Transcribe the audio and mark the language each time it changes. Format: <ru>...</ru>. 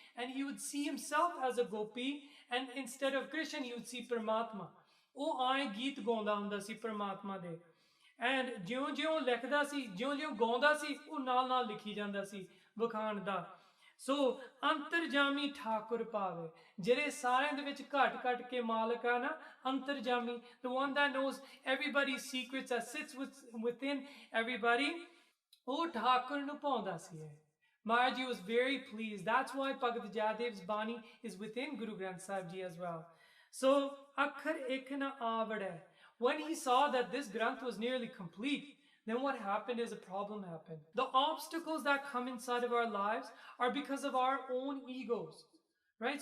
<en>And he would see himself as a gopi. And instead of Krishna, he would see Paramatma.</en> <pa>Oh, aaye geet gaunda hunda si Paramatma de. And ਜਿਉਂ-ਜਿਉਂ ਲਿਖਦਾ ਸੀ, ਜਿਉਂ-ਜਿਉਂ ਗਾਉਂਦਾ ਸੀ, ਉਹ ਨਾਲ-ਨਾਲ ਲਿਖੀ ਜਾਂਦਾ ਸੀ ਵਖਾਣ ਦਾ। ਸੋ ਅੰਤਰਜਾਮੀ ਠਾਕੁਰ ਪਾਵੇ, ਜਿਹੜੇ ਸਾਰਿਆਂ ਦੇ ਵਿੱਚ ਘਟ-ਘਟ ਕੇ ਮਾਲਕ ਆ ਨਾ, ਅੰਤਰਜਾਮੀ,</pa> <en>the one that knows everybody's secrets, that sits within everybody,</en> <pa>ਉਹ ਠਾਕੁਰ ਨੂੰ ਪਾਉਂਦਾ ਸੀ।</pa> <en>Maharaj Ji was very pleased. That's why Bhagat Jayadev's Bani is within Guru Granth Sahib Ji as well. So,</en> <pa>akhar ek na avade.</pa> <en>When he saw that this Granth was nearly complete, then what happened is a problem happened. The obstacles that come inside of our lives are because of our own egos, right?</en>